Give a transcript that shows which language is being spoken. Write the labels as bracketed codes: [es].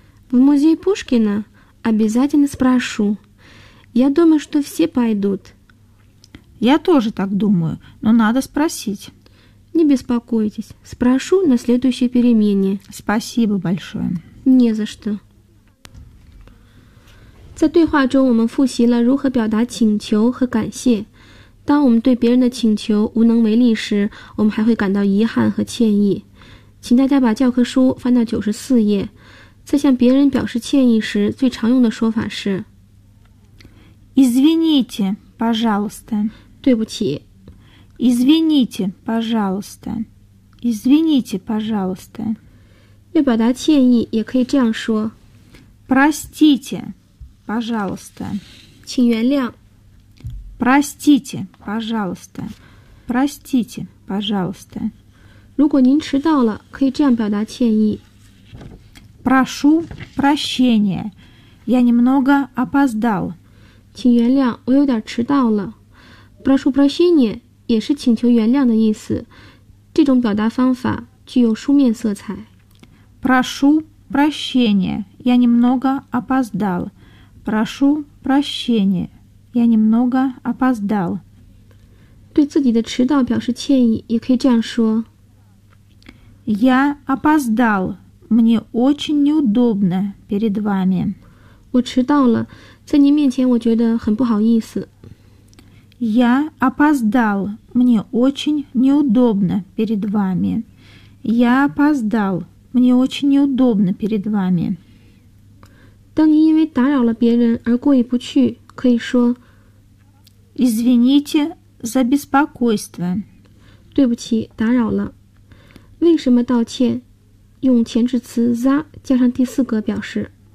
[ru] В музей Пушкина обязательно спрошу. Я думаю, что все пойдут. Я тоже так думаю, но надо спросить. Не беспокойтесь, спрошу на следующей перемене. Спасибо большое. Не за что. [zh] 在对话中我们复习了如何表达请求和感谢。当我们对别人的请求无能为力时，我们还会感到遗憾和歉意。请大家把教科书翻到94页。在向别人表示歉意时，最常用的说法是 [ru] извините, пожалуйста. [zh] 对不起。 [ru] извините, пожалуйста. извините, пожалуйста. [zh] 要表达歉意也可以这样说 [ru] простите, пожалуйста. [zh] 请原谅。 простите, пожалуйста. простите, пожалуйста. 如果您迟到了，可以这样表达歉意。 [ru] Прошу прощения, я немного опоздал. [zh] 请原谅，我有点迟到了。 [ru] Прошу прощения [zh] 也是请求原谅的意思，这种表达方法具有书面色彩。 [ru] Прошу прощения, я немного опоздал. Прошу прощения, я немного опоздал. [zh] 对自己的迟到表示歉意，也可以这样说。 [ru] Я опоздал. Мне очень неудобно перед вами. [zh] 我迟到了，在您面前我觉得很不好意思。 [ru] Я опоздал. Мне очень неудобно перед вами. Я опоздал. Мне очень неудобно перед вами. [zh] 当您因为打扰了别人而过意不去，可以说 [ru] Извините за беспокойство. [zh] 对不起，打扰了。为什么道歉？用前置词 за 加上第4格表示。